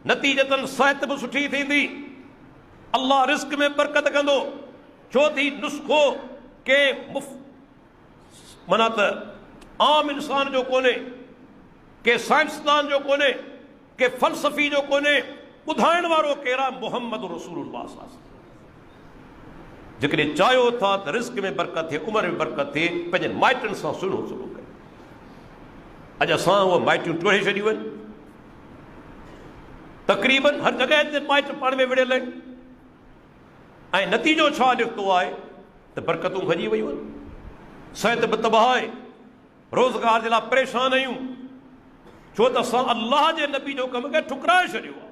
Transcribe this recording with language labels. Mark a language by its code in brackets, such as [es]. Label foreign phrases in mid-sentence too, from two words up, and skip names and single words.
[sd] नतीजतन सिहत बि सुठी थींदी, अल्लाह रिस्क में बरकत कंदो। छो थी नुस्खो के माना त आम इंसान जो कोन्हे, के साइंसदान जो कोन्हे, के फ़लसफ़ी जो कोन्हे, ॿुधाइण वारो केरु आहे? [ar] محمد رسول الله صلى الله عليه وسلم. [sd] जेकॾहिं चाहियो था त रिस्क में बरकत थिए, उमिरि में बरकत थिए, पंहिंजे माइटनि सां सुहिणो सलूक कयो। अॼु असां उहे माइटियूं टोड़े छॾियूं आहिनि, तक़रीबन हर जॻह ते माइट पाण में विड़ियल आहिनि, ऐं नतीजो छा निकितो आहे त बरकतूं खजी वयूं आहिनि, सिहत बि तबाह आहे, रोज़गार जे लाइ परेशान आहियूं, छो त असां अल्लाह जे नबी जो कम खे ठुकराए छॾियो आहे।